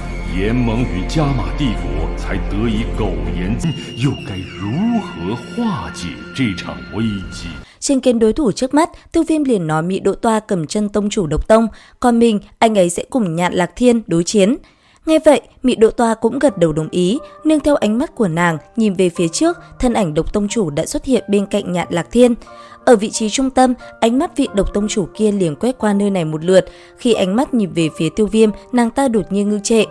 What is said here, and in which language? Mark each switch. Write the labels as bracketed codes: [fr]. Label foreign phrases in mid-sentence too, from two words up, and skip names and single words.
[zh] 联盟与加玛帝国才得以苟延，又该如何化解这场危机? [vi] Chứng kiến đối thủ trước mắt, Tiêu Viêm liền nói Mị Độ Toa cầm chân tông chủ độc tông, còn mình, anh ấy sẽ cùng Nhạn Lạc Thiên đối chiến. Nghe vậy, Mị Độ Toa cũng gật đầu đồng ý, nương theo ánh mắt của nàng, nhìn về phía trước, thân ảnh độc tông chủ đã xuất hiện bên cạnh Nhạn Lạc Thiên. Ở vị trí trung tâm, ánh mắt vị độc tông chủ kia liền quét qua nơi này một lượt, khi ánh mắt nhìn về phía Tiêu Viêm, nàng ta đột nhiên ngưng trệ.